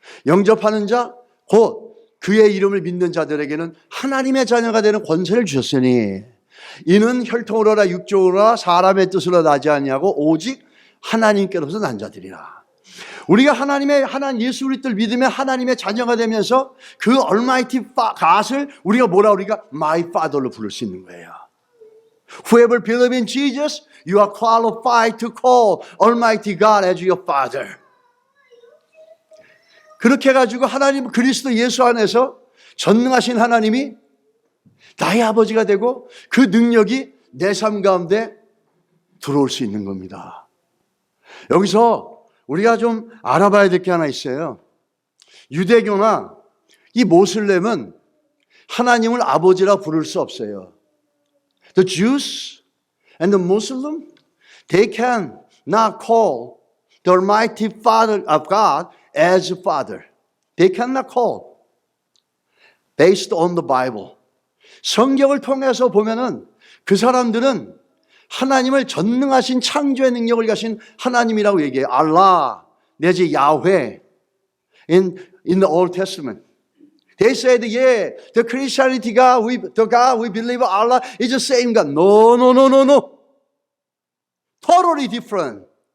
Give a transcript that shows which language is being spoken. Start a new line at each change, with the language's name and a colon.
Korean: 영접하는 자, 곧 그의 이름을 믿는 자들에게는 하나님의 자녀가 되는 권세를 주셨으니 이는 혈통으로나 육적으로나 사람의 뜻으로 나지 아니하고 오직 하나님께로서 난 자들이라. 우리가 하나님 예수 그리스도를 믿으면 하나님의 자녀가 되면서 그 Almighty God을 우리가 우리가 My Father로 부를 수 있는 거예요.
English: Whoever believes in Jesus, you are qualified to call Almighty God as your Father.
Korean: 그렇게 해가지고 하나님 그리스도 예수 안에서 전능하신 하나님이 나의 아버지가 되고 그 능력이 내 삶 가운데 들어올 수 있는 겁니다. 여기서 우리가 좀 알아봐야 될 게 하나 있어요. 유대교나 이 모슬렘은 하나님을 아버지라 부를 수 없어요.
English: The Jews and the Muslim, they can not call the Almighty Father of God as Father. They cannot call based on the Bible.
Korean: 성경을 통해서 보면은 그 사람들은 하나님을 전능하신 창조의 능력을 가신 하나님이라고 얘기해요.
English: Allah, 내지 야훼 in the Old Testament. They said, yeah, the Christianity God, the God we believe Allah is the same God. No. Totally different.